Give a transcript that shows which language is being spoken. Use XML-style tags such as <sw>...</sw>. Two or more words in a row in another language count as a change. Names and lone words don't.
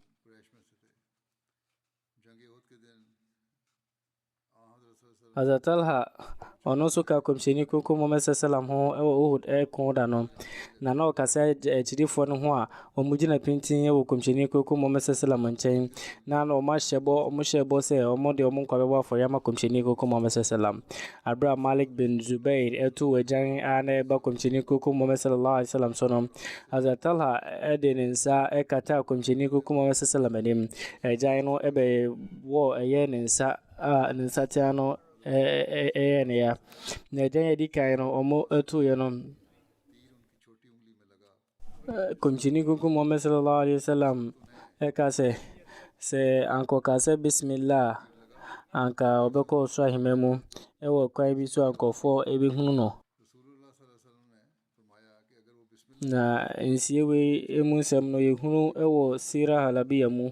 <ak>Hazrat Talha ɔno nso ka kɔmhyɛni koko Muhammad sallam ho ɛwɔ Uhud ɛko da no na na ɔkasa akyidifoɔ no ho a ɔmo gyina pintin ɛwɔ kɔmhyɛni koko Muhammad sallam nkyɛn na ɔmo hyɛ bɔ sɛ ɔmo de ɔmo nkwa bɛbɔ afɔre ama kɔmhyɛni koko Muhammad sallam. Abra Malik bin Zubair ɛto agyan a na ɛba kɔmhyɛni koko Muhammad</ak> <ar>صلى الله عليه وسلم</ar> <ak>so no Hazrat Talha ɛde ne nsa ɛkata kɔmhyɛni koko Muhammad sallam anim. Agyan no ɛbɛwɔ ɛyɛ ne nsa a ne nsatea no ɛyɛ ne ya na agyan yɛdi kan no ɔmo ɛtoeɛ no kɔmhyɛni koko Muhammad</ak> <ar>صلى الله عليه وسلم</ar> <ak>ɛka sɛ ankɔka sɛ bismillah anka ɔbɛkɔ ɔsoro ahema mu ɛwɔ kwan bi so ankɔfoɔ ɛbɛhunu no na nsie wei emu nsɛm no yɛhunu ɛwɔ Sira Halabiya mu.</ak>